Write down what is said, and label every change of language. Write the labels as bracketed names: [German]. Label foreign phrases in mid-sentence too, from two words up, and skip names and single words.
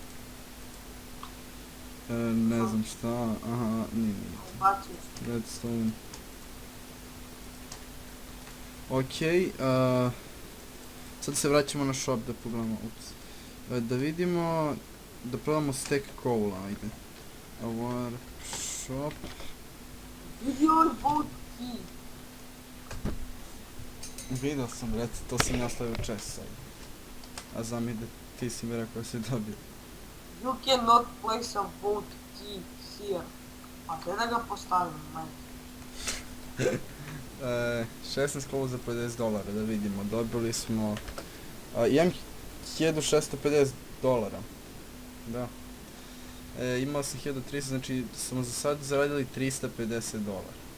[Bosnian] Ne znam šta, aha, nije. Ubacio sam. Redstone. Okej, sad se vraćamo na shop da pogledamo, ups. Da vidimo, da probamo [English] stack coal, [Bosnian] ajde. [English] Our shop. [Bosnian] Vidi ovaj [English] vote key. [Bosnian] Vidio sam, reci, to sam ja stavio chest sad. A znam i da ti si mi rekao da si dobio. [English] You cannot place a vote key here. [Bosnian] A gdje da ga postavim, majke? 16 coal za $50, da vidimo, dobili smo... imam 1650 dolara. Da. Imao sam 1300, znači smo za sad zaradili 350 dolara.